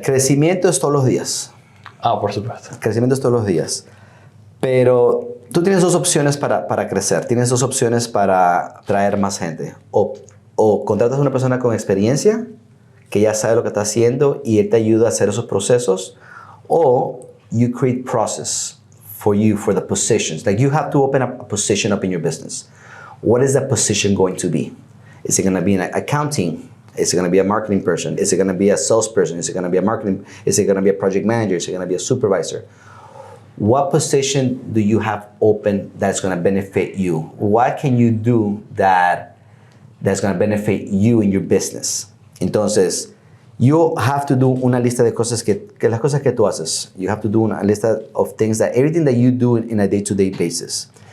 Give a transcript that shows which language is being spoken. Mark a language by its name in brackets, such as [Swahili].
[Spanish] Crecimiento es todos los días. Ah, por supuesto. Crecimiento es todos los días. Pero tú tienes dos opciones para crecer. Tienes dos opciones para traer más gente. O contratas a una persona con experiencia que ya sabe lo que está haciendo y él te ayuda a hacer esos procesos. [English] O you create process for you for the positions. Like you have to open up a position up in your business. What is that position going to be? Is it going to be an accounting? Is it going to be a marketing person? Is it going to be a salesperson? Is it going to be a marketing? Is it going to be a project manager? Is it going to be a supervisor? What position do you have open that's going to benefit you? What can you do that's going to benefit you in your business? [Spanish] Entonces, [English] you have to do [Spanish] una lista de cosas que las cosas que tú haces. [English] You have to do [Spanish] una lista [English] of things everything that you do in a day-to-day basis.